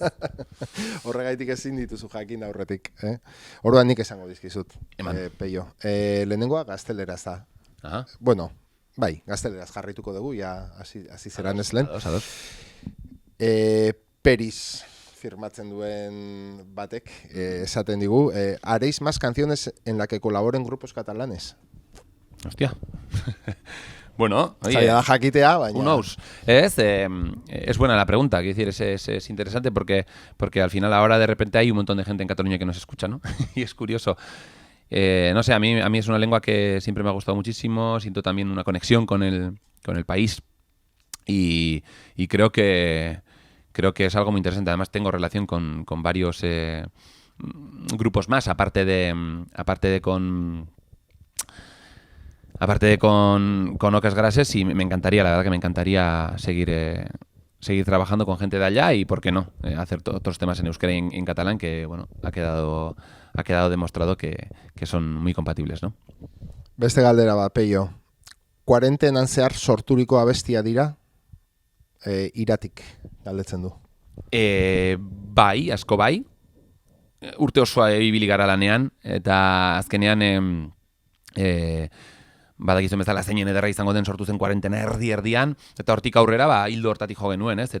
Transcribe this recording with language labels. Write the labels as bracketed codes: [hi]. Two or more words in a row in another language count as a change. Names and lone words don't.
[eu] Horregaitik ezin dituzu jakin aurretik. Orduan nik esango dizkizut, Peio. Lehenengoa gazteleraz da. Bueno, bai, gazteleraz jarrituko dugu, ja hasi zeran ez lehen. Peris firmatzen duen batek esaten digu, [es] haréis más canciones en la que colaboren grupos catalanes. Hostia. Bueno, oye, [eu] zaila da jakitea, baina... [en] Who knows? [es] Es buena la pregunta, quiero decir, es interesante porque al final ahora de repente hay un montón de gente en Cataluña que nos escucha, ¿no? Y es curioso. No sé, a mí es una lengua que siempre me ha gustado muchísimo, siento también una conexión con el país y creo que es algo muy interesante. Además tengo relación con varios grupos más, aparte de con Ocas Grases, y me encantaría, la verdad que me encantaría seguir trabajando con gente de allá y, ¿por qué no?, hacer otros temas en euskera y en catalán que, bueno, ha quedado demostrado que son muy compatibles, ¿no? [eu] Beste galdera bat, Peio. Kuarentenan zehar sorturiko abestia dira, iratik galdetzen du. Bai, asko bai. Urte osoa ibili gara lanean, eta azkenean... badakizuen bezala zeinen ederra izango den sortu zen kuarentena erdian, eta hortik aurrera hildo hortatik jo genuen, ez?